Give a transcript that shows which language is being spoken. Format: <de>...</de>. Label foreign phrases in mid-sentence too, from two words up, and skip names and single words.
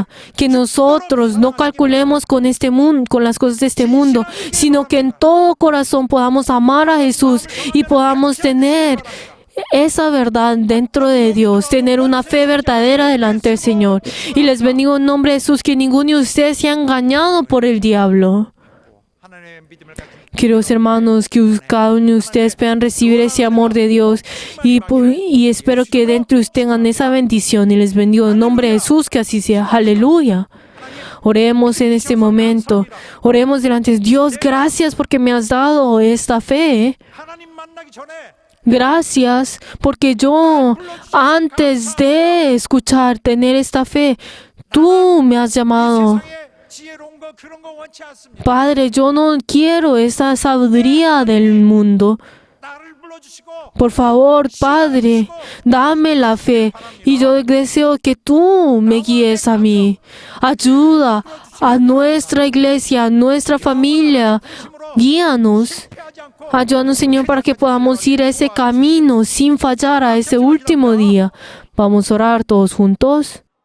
<es>Que nosotros no calculemos con este mundo, con las cosas de este mundo, sino que en todo corazón podamos amar a Jesús y podamos tener esa verdad dentro de Dios, tener una fe verdadera delante del Señor. Y les bendigo en nombre de Jesús, que ninguno de ustedes sea engañado por el diablo.</es> <ko>하나님의 믿음을 가진</ko> <es>Queridos hermanos, que cada uno de ustedes puedan recibir ese amor de Dios y espero que dentro de ustedes tengan esa bendición y les bendigo en nombre de Jesús, que así sea. Aleluya. Oremos en este momento. Oremos delante de Dios. Gracias porque me has dado esta fe.</es> <ko>하나님 만나기 전에</ko> <es>Gracias porque yo, antes de escuchar, tener esta fe, tú me has llamado.</es> <ko>세상에 지혜로운 거 그런 거 원치 않습니다.</ko> <es>Padre, yo no quiero esa sabiduría del mundo.</es> <ko>나를 불러주시고</ko> <es>Por favor, Padre, dame la fe y yo deseo que tú me guíes a mí. Ayuda a nuestra iglesia, a nuestra familia. Guíanos.</es> <ko>패하지 않고</ko> <es>Ayúdanos, Señor, para que podamos ir a ese camino sin fallar a ese último día. Vamos a orar todos juntos.</es>